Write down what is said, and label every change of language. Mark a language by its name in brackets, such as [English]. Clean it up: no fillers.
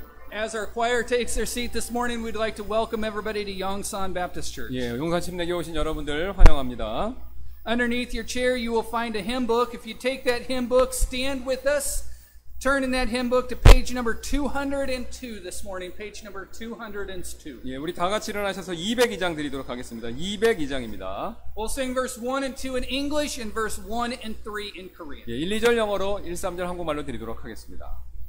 [English] As our choir takes their seat this morning, we'd like to welcome everybody to Yongsan Baptist Church. [Korean] 예, 용산 침례교회 오신 여러분들 환영합니다. [English] Underneath your chair, you will find a hymn book. If you take that hymn book, stand with us. Turn in that hymn book to page number 202 this morning. Page number 202. [Korean] 예, 우리 다 같이 일어나셔서 202장 드리도록 하겠습니다. 202장입니다. [English] We'll sing verse 1 and 2 in English and verse 1 and 3 in Korean. [Korean] 예, 1, 2절 영어로 1, 3절 한국말로 드리도록 하겠습니다.